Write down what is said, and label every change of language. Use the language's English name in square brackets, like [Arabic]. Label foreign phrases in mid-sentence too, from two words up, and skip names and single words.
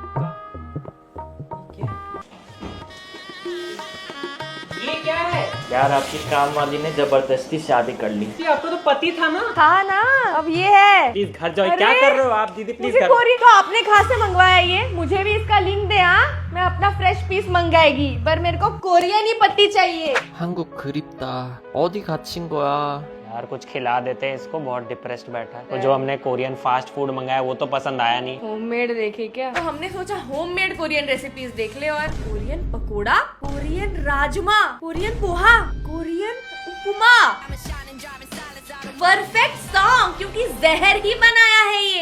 [Hindi] ये क्या है? यार आपकी काम वाली ने जबरदस्ती शादी कर ली। ये आपका तो पति था ना? था ना, अब ये है। प्लीज घर जाओ। क्या कर रहे हो आप दीदी? प्लीज मुझे घर। कोरियन तो आपने कहाँ से मंगवाया ये? मुझे भी इसका लिंक दे। हाँ, मैं अपना फ्रेश पीस मंगाएगी, पर मेरे को कोरियन ही पति चाहिए। [Korean] 한국 그립다. 어디 갇힌 거야? [Hindi] यार कुछ खिला देते हैं इसको, बहुत डिप्रेस्ड बैठा है। तो जो हमने [English] Korean fast food [Hindi] मंगाया वो तो पसंद आया नहीं। होममेड देखे क्या? तो हमने सोचा [English] homemade Korean recipes [Hindi] देख ले। और कोरियन पकोड़ा, कोरियन राजमा, कोरियन पोहा, कोरियन उपमा। [English] perfect song, [Hindi] क्योंकि जहर ही बनाया है ये।